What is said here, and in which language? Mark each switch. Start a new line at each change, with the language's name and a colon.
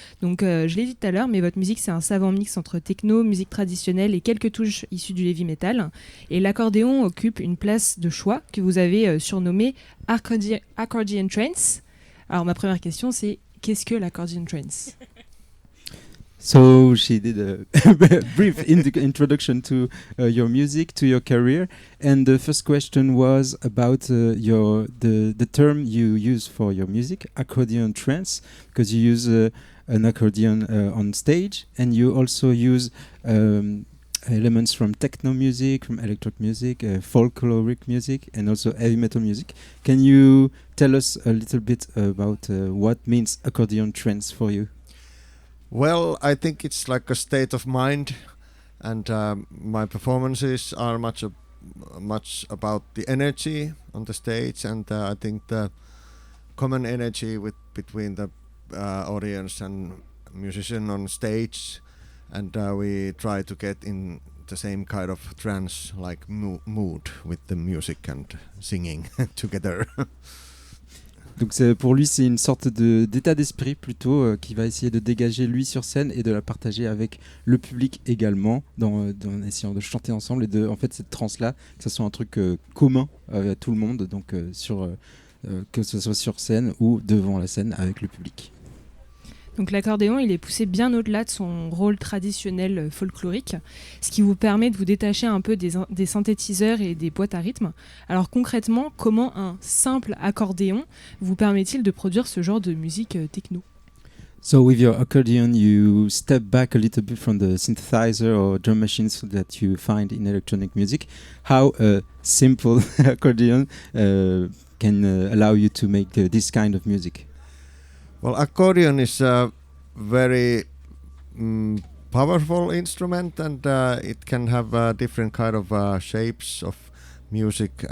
French: Donc je l'ai dit tout à l'heure, mais votre musique c'est un savant mix entre techno, musique traditionnelle et quelques touches issues du heavy metal. Et l'accordéon occupe une place de choix que vous avez surnommée Accordion Trance. Alors ma première question c'est, qu'est-ce que l'Accordion Trance ?
English: So she did a brief introduction to your music, to your career, and the first question was about the term you use for your music, accordion trance, because you use an accordion on stage, and you also use elements from techno music, from electronic music, folkloric music, and also heavy metal music. Can you tell us a little bit about what means accordion trance for you? Well, I think it's like a state of mind, and my performances are much about the energy on the stage, and I think the common energy between the audience and musician on stage, and we try to get in the same kind of trance-like mood with the music and singing together.
French: Donc pour lui, c'est une sorte d'état d'esprit plutôt qui va essayer de dégager lui sur scène et de la partager avec le public également, en essayant de chanter ensemble et en fait cette transe-là, que ce soit un truc commun à tout le monde, donc que ce soit sur scène ou devant la scène avec le public. Donc l'accordéon, il est poussé bien au-delà de son rôle traditionnel folklorique, ce qui vous permet de vous détacher un peu des synthétiseurs et des boîtes à rythme. Alors concrètement, comment un simple accordéon vous permet-il de produire ce genre de musique techno ?
English: So with your accordion, you step back a little bit from the synthesizer or drum machines that you find in electronic music. How a simple accordion can allow you to make this kind of music? Well, accordion is a very powerful instrument, and it can have different kind of shapes of music.